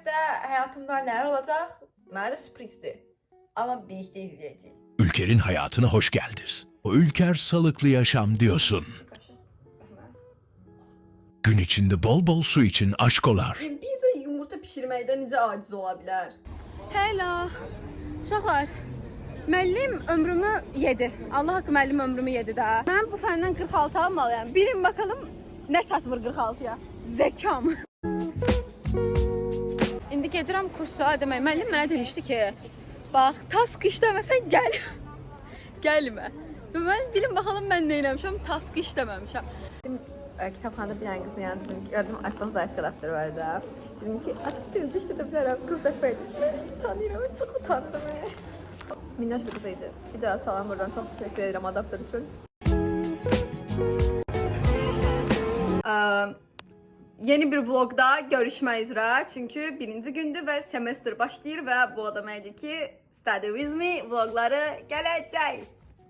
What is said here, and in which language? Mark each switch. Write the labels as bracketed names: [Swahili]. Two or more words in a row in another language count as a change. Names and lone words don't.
[Azerbaijani] həyatımda nələr olacaq? Mənə də sürprizdir. Amma birlikdə izləyəcəyik. [Turkish] Ülker'in hayatına hoş geldiniz. O Ülker sağlıklı yaşam diyorsun. Gün içinde bol bol su için aşkolar. [Azerbaijani] Pizza yumurta pişirməkdən necə aciz ola bilər? Hello. Uşaqlar. Müəllim ömrümü yedi. Allah haqqı müəllim ömrümü yedi də. Mən bu fəndən 46 almalıyam. Bilin bakalım nə çatmır 46-ya. Zəkam. İndi gedirəm kursa. Demək, müəllim mənə demişdi ki, bax, task işləməsən gəl. Gəlmə. Və mən bilin bakalım mən nə eləmişəm, task işləməmişəm. Kitabxanada bir dənə qızın yanında dedim ki, gördüm iPhone zaytqı adaptörü var da. Dedim ki, açıq deniz işlədə bilərəm. Qız da böyle. Tanıyıram, çox utandım. [Turkish] Minnoş bir kızıydı. Bir daha salam buradan, çok teşekkür ederim adaptör için. [Azerbaijani] Yeni bir vlogda görüşmək üzrə. Çünki birinci gündür və semestr başlayır və bu adama dedi ki, [English] Study with me [Azerbaijani] vlogları gələcək.